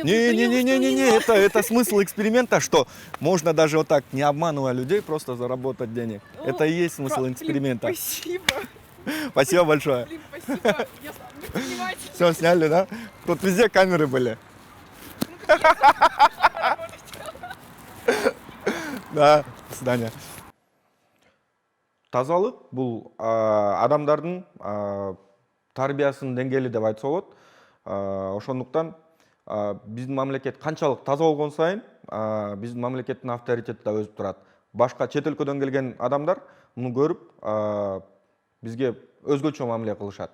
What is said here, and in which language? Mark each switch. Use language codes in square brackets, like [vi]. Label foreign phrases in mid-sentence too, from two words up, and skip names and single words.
[ru] Не, это смысл эксперимента, что можно даже вот так, не обманывая людей, просто заработать денег. Это и есть смысл эксперимента. Спасибо. Спасибо большое. Блин, спасибо. Я не понимаете. Все сняли, да? Тут везде камеры были. Да, до свидания. [ky] Тазалык бул адамдардын тарбиясынын деңгээли деп айтса болот. Ошондуктан биздин мамлекет канчалык таза болгон сайын биздин мамлекеттин авторитети да өсүп турат. Башка чет өлкөдөн келген адамдар муну көрүп бизге өзгөчө мамиле кылышат.